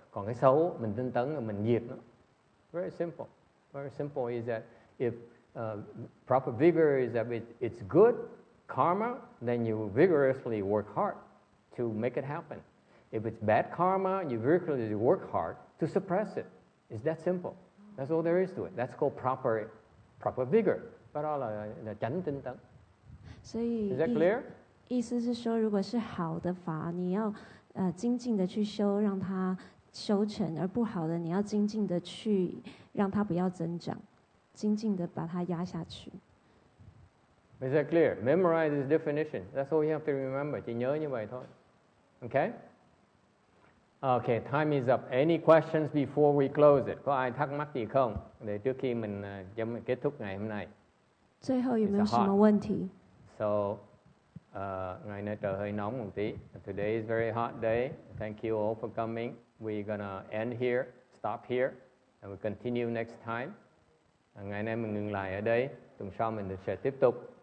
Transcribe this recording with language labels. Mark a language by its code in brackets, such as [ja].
[vi] Còn cái xấu mình tinh tấn là mình diệt nó. [en] Very simple. Very simple is that if proper vigor is that it's good karma, then you vigorously work hard to make it happen. If it's bad karma, you vigorously work hard to suppress it. It's that simple. That's all there is to it. That's called proper vigor. [vi] Cái đó là chánh tinh tấn. [zh] 所以 [en] Is that clear? [zh] 意思是说，如果是好的法，你要精进的去修，让它修成；而不好的，你要精进的去让它不要增长，精进的把它压下去。 [en] Is that clear? Memorize this definition. That's all you have to remember. [vi] Chỉ nhớ như vậy thôi. [en] Okay? Okay, time is up. Any questions before we close it? [vi] Có ai thắc mắc gì không? Để trước khi mình kết thúc ngày hôm nay. [zh] 最后有没有什么问题？ [vi] So, ngày nay trời hơi nóng một tí. [en] Today is a very hot day. Thank you all for coming. We're gonna end here, stop here, and we'll continue next time. [vi] Ngày nay mình ngừng lại ở đây. Tuần sau mình sẽ tiếp tục.